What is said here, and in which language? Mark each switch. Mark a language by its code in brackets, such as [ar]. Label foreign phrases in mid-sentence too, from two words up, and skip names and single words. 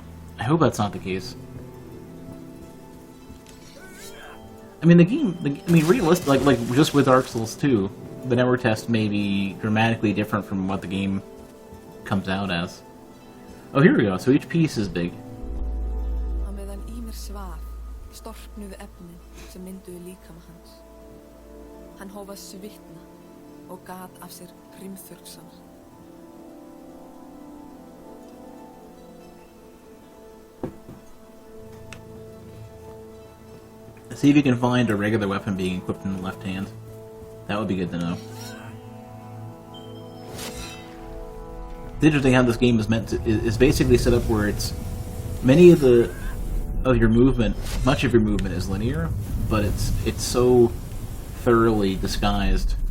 [en] I hope that's not the case. I mean, the game, realistic, like just with Dark Souls 2, the network test may be dramatically different from what the game comes out as. Oh, here we go. So each piece is big. [is] Á meðan Ýmir svaf, storknuðu efnin sem mynduðu líkama hans. Hann hóf að svitna og gat af sér hrimþurrksana. [en] See if you can find a regular weapon being equipped in the left hand. That would be good to know. It's interesting how this game is meant to is basically set up where it's many of your movement, much of your movement is linear, but it's so thoroughly disguised.